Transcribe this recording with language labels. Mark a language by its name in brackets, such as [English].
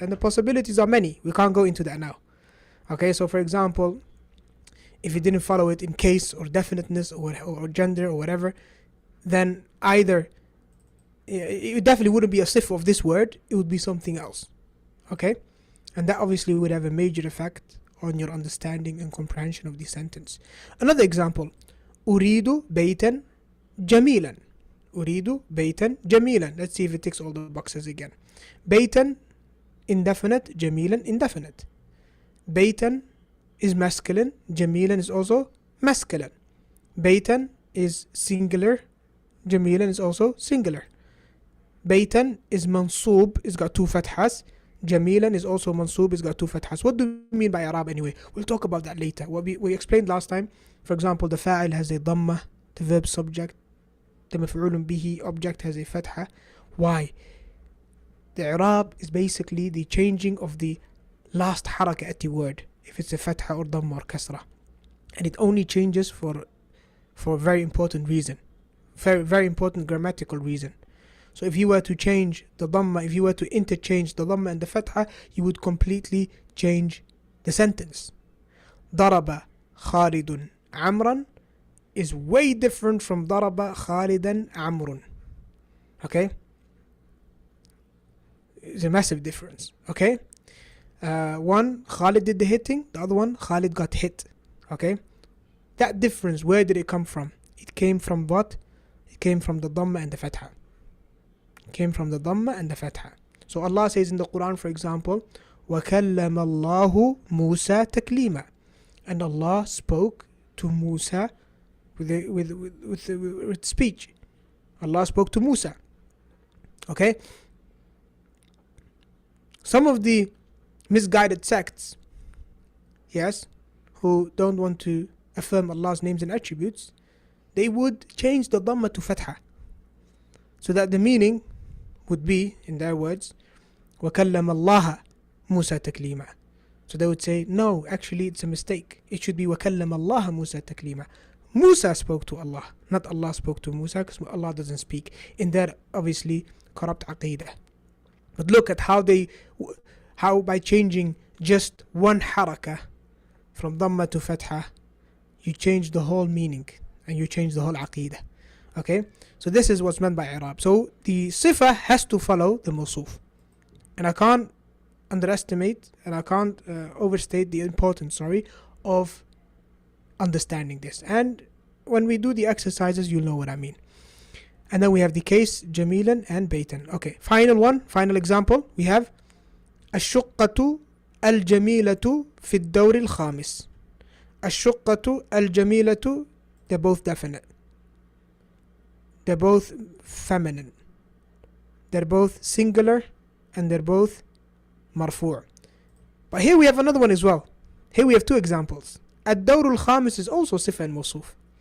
[English] And the possibilities are many, we can't go into that now. Okay, so for example, if it didn't follow it in case or definiteness or gender or whatever, then either it definitely wouldn't be a sifa of this word, it would be something else. Okay, and that obviously would have a major effect on your understanding and comprehension of the sentence. Another example, [Arabic] أريد بيتا جميلا. أريد بيتا جميلا. [English] Let's see if it ticks all the boxes again. بيتا indefinite, جميلا indefinite. بيتا is masculine, جميلا is also masculine. بيتا is singular, جميلا is also singular. بيتا is mansoob, it's got two fathas. جميلا is also mansoob, it's got two fathas. What do we mean by i'rab anyway? We'll talk about that later. What we explained last time, for example, the fa'il has a dhamma, the verb subject, the maf'ulun bihi object has a fatha. Why? The i'rab is basically the changing of the last haraka at the word, if it's a fatha or dhamma or kasra, and it only changes for a very important reason, very important grammatical reason. So if you were to change the dhamma, if you were to interchange the dhamma and the fatha, you would completely change the sentence. [Arabic] ضرب خالد عمرا [English] is way different from [Arabic] ضرب خالدا عمرو. [English] Okay? It's a massive difference. Okay? One, Khalid did the hitting. The other one, Khalid got hit. Okay? That difference, where did it come from? It came from what? It came from the Dhamma and the Fatha. It came from the Dhamma and the Fatha. So Allah says in the Quran, for example, [Arabic] وَكَلَّمَ اللَّهُ مُوسَى تَكْلِيمًا. [English] And Allah spoke to Musa with speech. Allah spoke to Musa. Okay? Some of the misguided sects, yes, who don't want to affirm Allah's names and attributes, they would change the Dhamma to Fatha, so that the meaning would be, in their words, [Arabic] وَكَلَّمَ اللَّهَ مُوسَى تَكْلِيمًا. [English] So they would say, no, actually it's a mistake. It should be [Arabic] وَكَلَّمَ اللَّهَ مُوسَى تَكْلِيمًا. [English] Musa spoke to Allah, not Allah spoke to Musa, because Allah doesn't speak, in their obviously corrupt aqidah. But look at how by changing just one harakah from Dhamma to Fatha, you change the whole meaning and you change the whole aqidah. Okay? So this is what's meant by i'rab. So the sifa has to follow the mawsuf. And I can't underestimate and I can't overstate the importance, of understanding this. And when we do the exercises, you'll know what I mean. And then we have the case jamilan and baytan. Okay, final example. We have [Arabic] الشقة الجميلة في الدور الخامس. [English] الشقة الجميلة, they're both definite. They're both feminine. They're both singular and they're both marfu'. But here we have another one as well. Here we have two examples. الدور الخامس is also sifa and mawsuf.